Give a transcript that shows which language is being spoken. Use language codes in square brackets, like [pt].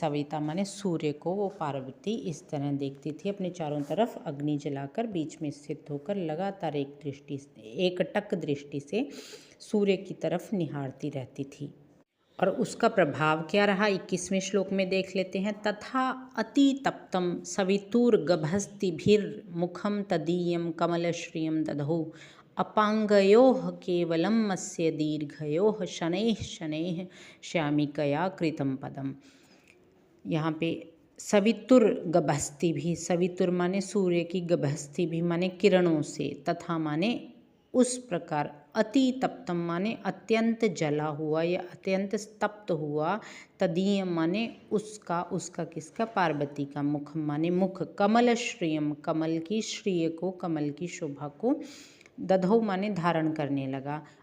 [hi] सविता माने सूर्य को वो पार्वती इस तरह देखती थी, अपने चारों तरफ अग्नि जलाकर बीच में स्थित होकर लगातार एकटक दृष्टि से सूर्य की तरफ निहारती रहती थी। और उसका प्रभाव क्या रहा 21वें श्लोक में देख लेते हैं। [sa] तथा अति तप्तम सवितुर्गभस्तिभिर्मुखम तदीयम कमलश्रियम दधौ अपांगयोः केवलम् अस्य दीर्घयोः शनैः शनैः श्यामिकया कृतं पदम। [hi] यहाँ पे सवितुर गभस्ति भी, सवितुर माने सूर्य की, गभस्ति भी माने किरणों से, तथा माने उस प्रकार, अति तप्तम माने अत्यंत जला हुआ या अत्यंत तप्त हुआ, तदीय माने उसका किसका, पार्वती का, मुख माने मुख, कमल श्रियम कमल की श्रिय को, कमल की शोभा को, दधौ माने धारण करने लगा।